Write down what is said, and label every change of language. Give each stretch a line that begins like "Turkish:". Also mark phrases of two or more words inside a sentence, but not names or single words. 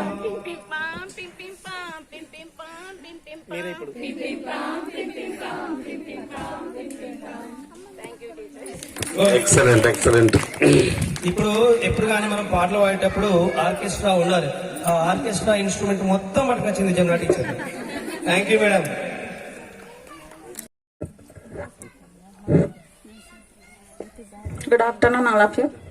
English: Pim pim pam, pim pim pam, pim pim pam, pim pim pam. Excellent excellent.
Telugu: ఇప్పుడు ఎప్పుడు కానీ మనం పాటలు పాడేటప్పుడు ఆర్కెస్ట్రా ఉండాలి. ఆ
English: orchestra instrument
Telugu: మొత్తం పట్టుకొచ్చింది జమున టీచర్.
English: Thank you madam. Good afternoon all of you.